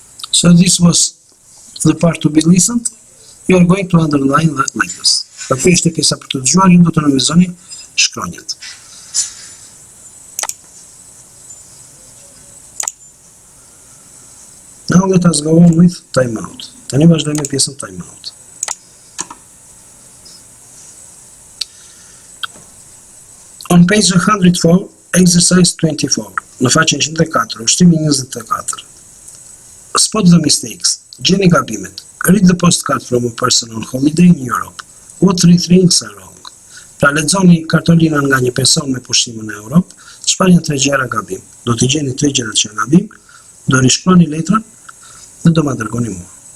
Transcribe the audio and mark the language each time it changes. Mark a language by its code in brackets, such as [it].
[en] So this was the part to be listened. You are going to underline the letters. [sq] Pra kjo është pjesa për të dëgjuar, ju do të nënvizoni shkronjat. [en] Now let us go on with timeout. [sq] Tani vazhdojmë me pjesën timeout. [en] On page 104, exercise 24, [sq] në faqen 104, ushtimi 24. [en] Spot the mistakes. [sq] Gjeni gabimet. [en] Read the postcard from a person on holiday in Europe. What 3 things are wrong? [sq] Pra lexoni kartolinën nga një person me pushime në Europë, shpallin 3 gjëra gabim. Do t'i gjeni 3 gjërat që janë gabim, do rishkroni letrën dhe do ma dërgoni mua.